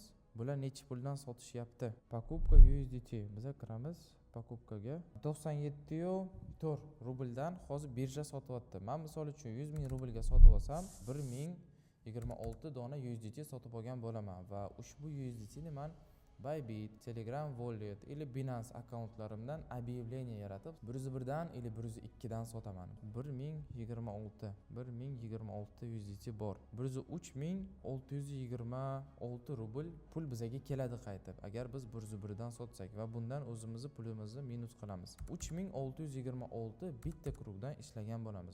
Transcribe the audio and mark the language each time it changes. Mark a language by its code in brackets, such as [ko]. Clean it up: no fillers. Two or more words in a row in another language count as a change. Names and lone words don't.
[uz] Bular necha puldan sotishyapti? [ru] Покупка USDT. [uz] Biz kiramiz покупкаga. 97.4 rubldan hozir birja sotyapti. Men misol uchun 100,000 rublga sotib olsam, 1026 dona USDT sotib olgan bo'laman va ushbu USDTni men Bybit, Telegram wallet или Binance akkauntlarimdan объявление yaratib 101 dan или 102 dan sotaman. 1026 USDT bor. 103,626 rubl pul bizga keladi qaytib. Agar biz 101 dan sotsak va bundan o'zimizni pulimizni minus qilamiz. 3626 bitta krugdan ishlagan bo'lamiz.